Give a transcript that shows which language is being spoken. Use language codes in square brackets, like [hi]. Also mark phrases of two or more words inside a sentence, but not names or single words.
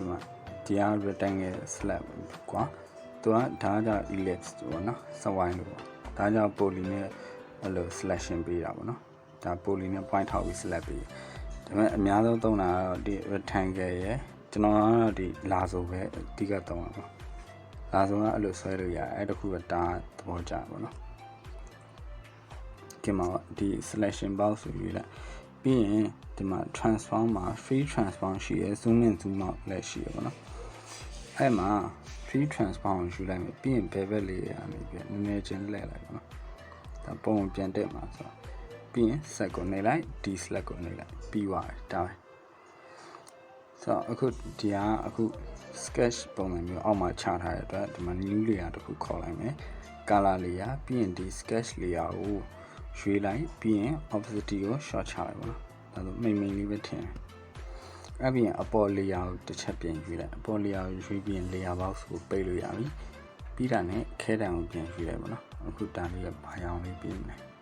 [my] မှာဒီက [en] rectangle slab [my] ကွာသူကဒါကြောင့် ellipse ပေါ့နော်စဝိုင်းလို့ဒါကြောင့် poly နဲ့အဲ့လို selection ပေးတာပေါ့နော်ဒါ poly နဲ့ point ထောက်ပြီး select ပေးဒါပေမဲ့အများဆုံးသုံးတာကတော့ဒီ rectangle ရယ်ကျွန်တော်ကတော့ဒီလာဆိုပဲအဓိကသုံးတာပေါ့လာဆိုကအဲ့လိုဆွဲလို့ရတယ်အဲ့တခုကဒါသဘောကျပါတော့ ဒီမှာဒီ [en] selection box [my] ဆိုပြီးလိုက်ပြီးရင်ဒီမှာ transform မှာ [en] free transform [my] ရှိရယ် [en] zoom in zoom out [my] လည်းရှိရယ်ပေါ့နော်အဲ့မှာ [en] free transform [my] ကိုယူလိုက်မယ်ပြီးရင်ဘယ်ဘက်လေးရ နေပြီနည်းနည်းချင်းလှည့်လိုက်ပေါ့နော်ဒါပုံပြန်တက်မှာဆိုပြီးရင် set ကိုနှိပ်လိုက်ဒီ select ကိုနှိပ်လိုက်ပြီးသွားတယ်ဒါ ပဲဆိုတော့အခုဒီကအခု sketch ပုံစံမျိုးအောက်မှာချထားတဲ့အတွက်ဒီမှာ [en] new layer [my] တစ်ခုခေါ်လိုက်မယ် [en] color layer [my] ပြီးရင်ဒီ [en] sketch layer [my] ကိုရွေးလိုက်ပြီးရင် opacity ကို short ချလိုက်ပါတော့ဒါဆိုမိန်လေးပဲထင်အဲ့ပြီးရင်အပေါ် layer ကိုတစ်ချက်ပြန်ရွေးလိုက်အပေါ် layer ကိုရွေးပြီးရင် [en] layer box [my] ကိုပိတ်လို့ရပြီပြီးတာနဲ့ခဲတံကိုပြန်ရွေးလိုက်ပါတော့အခုတန်လေးကဘာရောင်လေးပြီးနေ